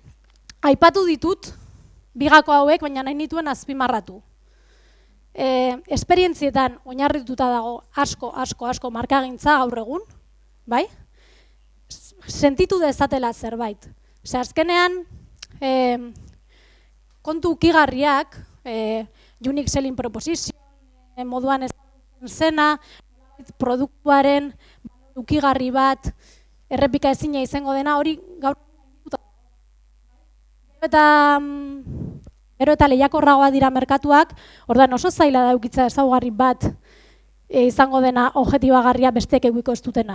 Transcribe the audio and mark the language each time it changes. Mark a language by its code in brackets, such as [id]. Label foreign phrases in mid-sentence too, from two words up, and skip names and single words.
[eu] Aipatu ditut, bigako hauek, baina nahi nituen azpimarratu. Esperientzietan oinarrituta dago asko markagintza gaur egun, bai? Sentitu dezatela zerbait. Azkenean, kontu ukigarriak, [en] unique selling proposition, [eu] moduan ezagutzen zena, produktuaren ukigarri bat, errepika ezina izango dena, hori gaur gero eta lehiakorragoa dira merkatuak, orduan oso zaila da eukitza ezaugarri bat izango dena objektibagarria besteek eguiko ez dutena.